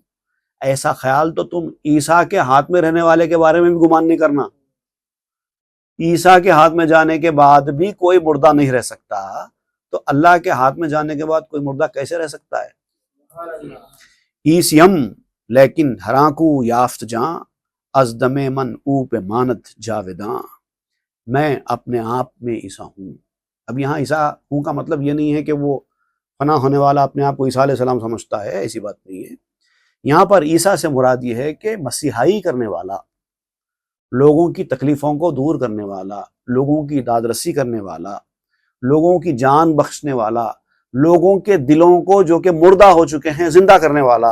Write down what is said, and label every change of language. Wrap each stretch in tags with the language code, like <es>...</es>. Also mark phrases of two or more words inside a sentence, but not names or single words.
<ur>ایسا خیال تو تم عیسیٰ کے ہاتھ میں رہنے والے کے بارے میں بھی گمان نہیں کرنا۔ عیسیٰ کے ہاتھ میں جانے کے بعد بھی کوئی مردہ نہیں رہ سکتا، تو اللہ کے ہاتھ میں جانے کے بعد کوئی مردہ کیسے رہ سکتا ہے؟</ur> <fa>عیسیم لیکن ہراکو یافت جاں، از دم من او پہ مانت جاویداں،</fa> <ur>میں اپنے آپ میں عیسیٰ ہوں۔ اب یہاں عیسیٰ ہوں کا مطلب یہ نہیں ہے کہ وہ فنا ہونے والا اپنے آپ کو عیسیٰ</ur> <ar>علیہ السلام</ar> <ur>سمجھتا ہے، ایسی بات نہیں ہے۔ یہاں پر عیسیٰ سے مراد یہ ہے کہ مسیحائی کرنے والا، لوگوں کی تکلیفوں کو دور کرنے والا، لوگوں کی داد رسی کرنے والا، لوگوں کی جان بخشنے والا، لوگوں کے دلوں کو جو کہ مردہ ہو چکے ہیں زندہ کرنے والا۔</ur>